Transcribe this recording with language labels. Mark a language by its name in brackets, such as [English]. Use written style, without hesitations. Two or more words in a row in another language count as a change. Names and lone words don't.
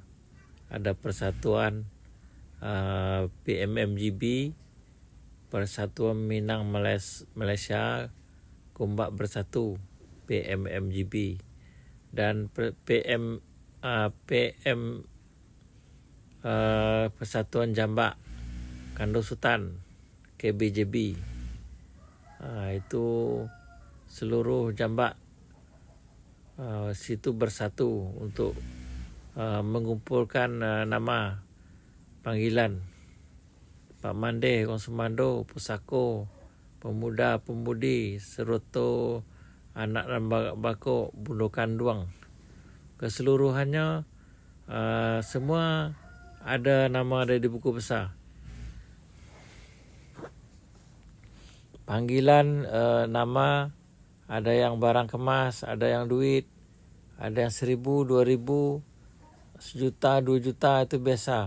[Malay] Ada Persatuan PMMGB, Persatuan Minang Malaysia Gombak Bersatu, PMMGB, dan PM Persatuan Jambak Kando Sultan, KBJB. Itu seluruh jambak situ bersatu untuk mengumpulkan nama panggilan Pak Mande, Kong Sumando, Pusako, Pemuda, Pemudi, Seroto, Anak dan Bakok, Bundo Kanduang. Keseluruhannya semua ada nama ada di buku besar. Panggilan nama ada yang barang kemas, ada yang duit, ada yang 1.000, 2.000, 1 juta, 2 juta, itu biasa.